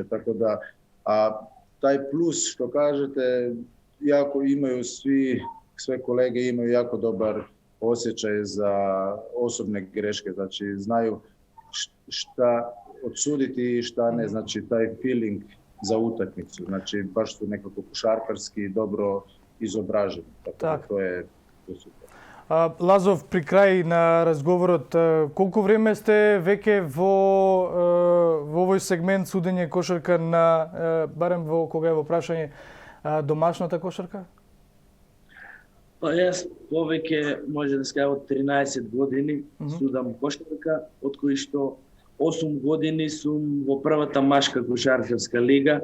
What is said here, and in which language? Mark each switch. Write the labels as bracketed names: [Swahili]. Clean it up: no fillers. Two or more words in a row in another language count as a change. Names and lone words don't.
[Croatian] Tako da, taj plus što kažete, jako imaju sve kolege imaju jako dobar osjećaj za osobne greške, znači znaju šta odsuditi i šta ne, znači taj feeling za utakmicu, znači baš su nekako košarkarski dobro izobraženi, tako. To je super. [Macedonian] Лазов, при крај на разговорот, колку време сте веќе во овој сегмент судење кошарка на, барем кога е во прашање, домашната кошарка? Па јас повеќе може да скажа од 13 години судам кошарка, од кои што 8 години сум во првата машка кошаркарска лига.